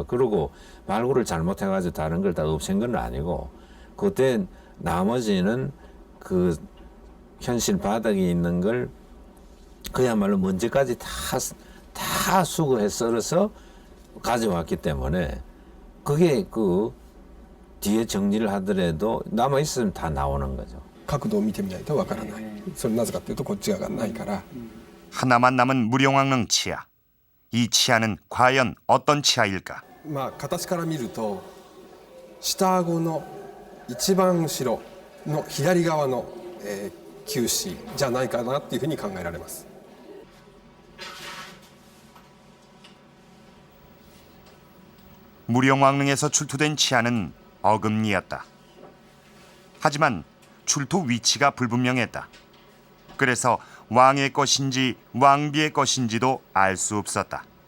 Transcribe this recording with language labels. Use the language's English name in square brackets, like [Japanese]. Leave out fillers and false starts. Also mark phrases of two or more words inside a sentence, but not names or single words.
[Korean] 그리고 발굴을 잘못해가지고 다른 걸 다 없앤 건 아니고 그때 나머지는 그 현실 바닥에 있는 걸 그야말로 먼지까지 다 수거해 썰어서 가져왔기 때문에 그게 그 뒤에 정리를 하더라도 남아 있으면 다 나오는 거죠. [Japanese] 角度を見てみないとわからない。それなぜかっていうとこっち側がないから。 [Korean] 하나만 남은 무령왕릉 치아. 이 치아는 과연 어떤 치아일까? [Japanese] まあ形から見ると下顎の一番後ろの左側の、臼歯じゃないかなっていうふうに考えられます。 [Korean] 무령왕릉에서 출토된 치아는 어금니였다. 하지만 출토 위치가 불분명했다. 그래서 왕의 것인지 왕비의 것인지도 알 수 없었다.